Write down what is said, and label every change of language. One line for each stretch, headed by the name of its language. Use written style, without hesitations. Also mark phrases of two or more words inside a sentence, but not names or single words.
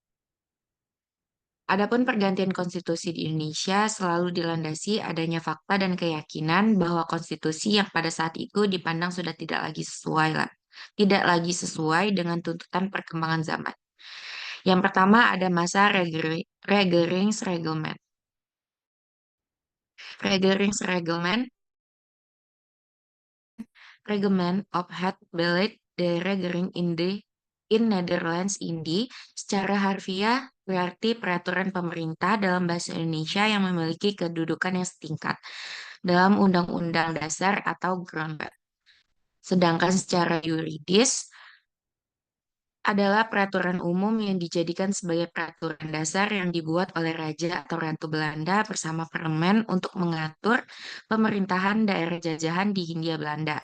Indonesian: Adapun pergantian konstitusi di Indonesia selalu dilandasi adanya fakta dan keyakinan bahwa konstitusi yang pada saat itu dipandang sudah tidak lagi sesuai dengan tuntutan perkembangan zaman. Yang pertama ada masa Regeringsreglement. Regeringsreglement,
Dutch: Reglement of Het Beleid de Regering in Netherlands Indi,
Indonesian: secara harfiah berarti peraturan pemerintah dalam bahasa Indonesia yang memiliki kedudukan yang setingkat dalam Undang-Undang Dasar atau Grondwet. Sedangkan secara yuridis adalah peraturan umum yang dijadikan sebagai peraturan dasar yang dibuat oleh Raja atau Ratu Belanda bersama parlemen untuk mengatur pemerintahan daerah jajahan di Hindia Belanda.